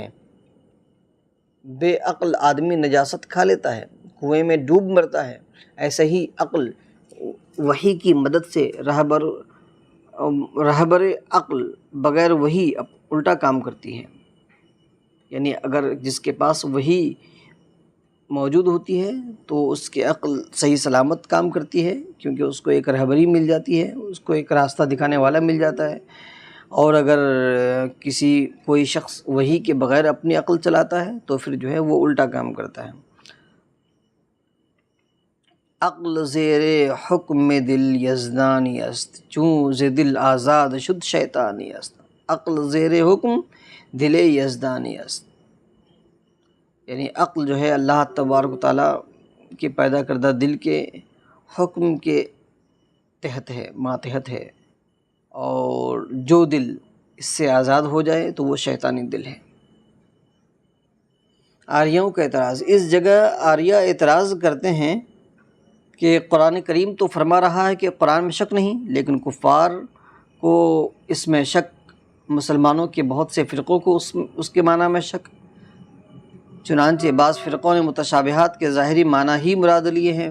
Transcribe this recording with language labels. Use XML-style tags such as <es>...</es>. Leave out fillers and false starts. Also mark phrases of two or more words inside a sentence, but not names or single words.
<ur>بے عقل آدمی نجاست کھا لیتا ہے، کنویں میں ڈوب مرتا ہے، ایسے ہی عقل وحی کی مدد سے رہبر عقل بغیر وحی الٹا کام کرتی ہے، یعنی اگر جس کے پاس وحی موجود ہوتی ہے تو اس کی عقل صحیح سلامت کام کرتی ہے، کیونکہ اس کو ایک رہبری مل جاتی ہے، اس کو ایک راستہ دکھانے والا مل جاتا ہے۔ اور اگر کوئی شخص وحی کے بغیر اپنی عقل چلاتا ہے تو پھر جو ہے وہ الٹا کام کرتا ہے۔</ur> <fa>عقل زیر حکم دل یزدانی است، چون ز دل آزاد شد شیطانی است۔ عقل زیر حکم دل یزدانی است،</fa> <ur>یعنی عقل جو ہے اللہ تبارک و تعالیٰ کے پیدا کردہ دل کے حکم کے تحت ہے، ماتحت ہے، اور جو دل اس سے آزاد ہو جائے تو وہ شیطانی دل ہے۔ آریوں کا اعتراض، اس جگہ آریہ اعتراض کرتے ہیں کہ قرآن کریم تو فرما رہا ہے کہ قرآن میں شک نہیں، لیکن کفار کو اس میں شک، مسلمانوں کے بہت سے فرقوں کو اس کے معنی میں شک، چنانچہ بعض فرقوں نے متشابہات کے ظاہری معنی ہی مراد لیے ہیں۔</ur>